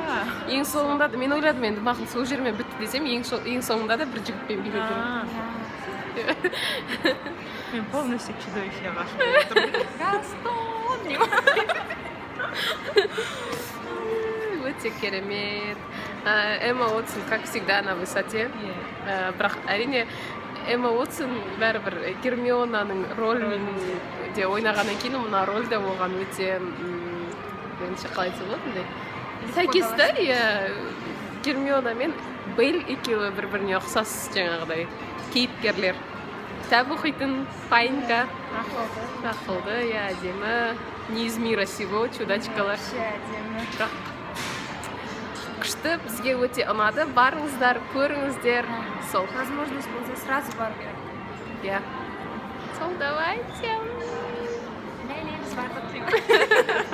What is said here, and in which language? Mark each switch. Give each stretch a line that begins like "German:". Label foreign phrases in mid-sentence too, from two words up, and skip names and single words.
Kazakh: Ең соңында да мен ойладым, енді мақұл сол жермен бітті десем, ең соңында да бір жігітпен биледі. Мен
Russian: полностью чудовище
Kazakh: ғашық болып тұрмын. Өте керемет. Эмма Уотсон,
Russian: как всегда, на высоте.
Kazakh: Бірақ әрине Эмма Уотсон бәрібір Гермионаның рөлін де ойнағаннан кейін мына рөл де оған өте меніңше қалай айтса болады, сәйкес та, Гермиона мен Бейл екеуі бір-біріне ұқсас жаңағыдай кейіпкерлер. Кітап оқитын Файнка. Ақылды, әдемі.
Russian: Не из мира сего,
Kazakh: чудачкалар. Бірақ күшті, бізге өте ұнады. Барыңыздар, көріңіздер. Сол. Возможность болса сразу бару керек. Иә. Сол, давайте. Біз бардық деймін.